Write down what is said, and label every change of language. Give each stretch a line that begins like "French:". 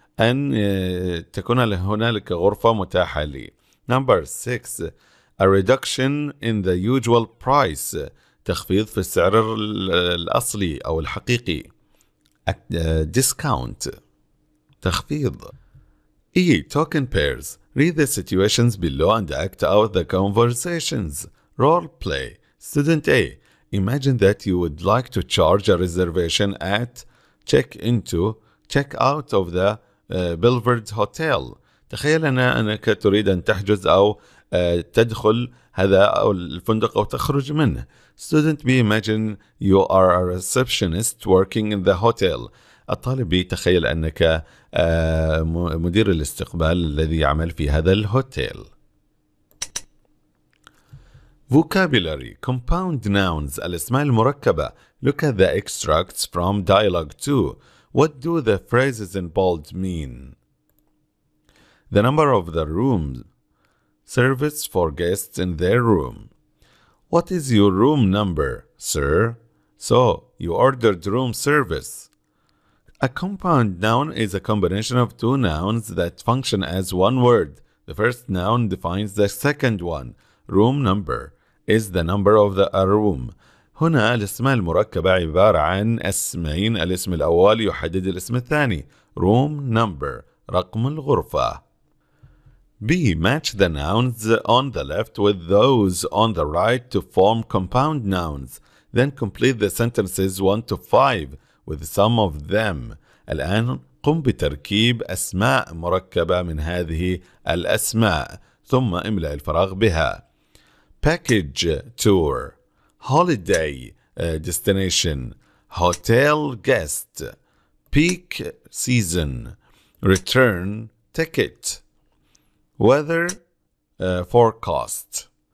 Arabic: أن تكون هنالك غرفة متاحة لي.
English: Number 6. A reduction in the usual price.
Arabic: تخفيض في السعر الأصلي أو الحقيقي.
English: Discount.
Arabic: تخفيض.
English: E. Talk in pairs. Read the situations below and act out the conversations. Role play. Student A. Imagine that you would like to charge a reservation at check out of the Belvedere Hotel.
Arabic: تخيل أنك تريد أن تحجز أو تدخل هذا أو الفندق أو تخرج منه.
English: Student B, imagine you are a receptionist working in the hotel.
Arabic: الطالب B, تخيل أنك مدير الاستقبال الذي يعمل في هذا الهوتيل.
English: Vocabulary, compound nouns,
Arabic: الأسماء المركبة.
English: Look at the extracts from dialogue 2. What do the phrases in bold mean? The number of the room, service for guests in their room. What is your room number, sir? So, you ordered room service. A compound noun is a combination of two nouns that function as one word. The first noun defines the second one. Room number is the number of the room.
Arabic: هنا الاسماء المركبة عبارة عن اسمين. الاسم الأول يحدد الاسم الثاني.
English: Room number,
Arabic: رقم الغرفة.
English: B. Match the nouns on the left with those on the right to form compound nouns. Then complete the sentences 1 to 5 with some of them.
Arabic: الآن قم بتركيب أسماء مركبة من هذه الأسماء ثم املأ الفراغ بها.
English: Package tour, holiday destination, hotel guest, peak season, return ticket, weather forecast.